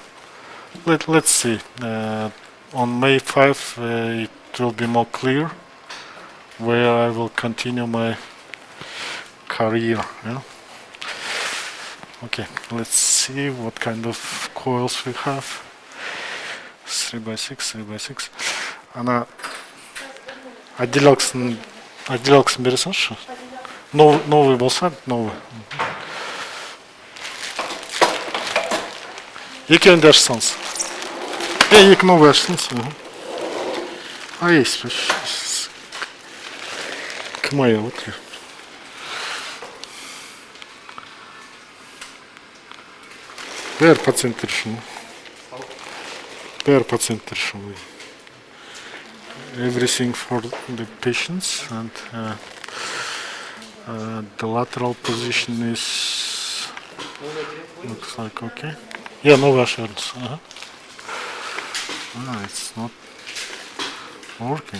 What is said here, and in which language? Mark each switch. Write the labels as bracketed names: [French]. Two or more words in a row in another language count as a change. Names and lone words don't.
[English] Let's see. On May 5 it will be more clear where I will continue my career. Yeah? Okay, let's see what kind of coils we have. 3x6, 3x6. [Kazakh] Ана отделялкасын бересіңізші. Новый болса, новый. Екеуін де ашсаңыз. Екі новый ашсаңыз. [Russian] А есть. [Kazakh] Кім ая отыр? Бәрі пациенттер үшін. Бәрі пациенттер үшін. [English] Everything for the patients, and the lateral position is looks like okay. Yeah, no assurance. It's not working.